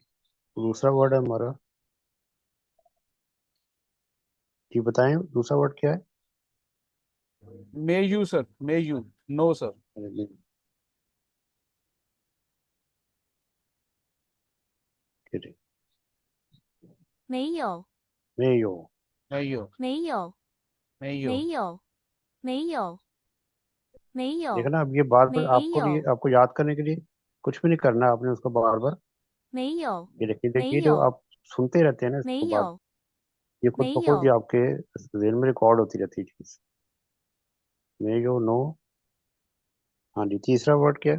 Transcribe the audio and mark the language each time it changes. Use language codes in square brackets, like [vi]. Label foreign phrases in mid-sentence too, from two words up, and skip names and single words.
[hi] दूसरा वर्ड है हमारा जी बताएं दूसरा वर्ड क्या है? [zh] 没有 सर, 没有, [en] no sir. [hi] अरे नहीं, किdding. [zh] 没有，没有, 没有，没有，没有，没有，没有，没 [hi] देखा [zh] 有， [hi] ना, अब ये बार बार [zh] 没 [hi] आपको लिए [zh] 有， [hi] आपको याद करने के लिए कुछ भी नहीं करना है, आपने उसको बार बार [zh] 没有， [hi] ये देखिए [zh] 没 [hi] देखिए जो [zh] 有， [hi] आप सुनते रहते हैं ना [zh] 没 [hi] इसको बार, [zh] 有， [hi] ये खुद [zh] 没 [hi] ब खुद ये [zh] 有， [hi] आपके जहन में रिकॉर्ड होती रहती है चीज. [zh] 没有, नो. [hi] हाँ जी, तीसरा वर्ड क्या है?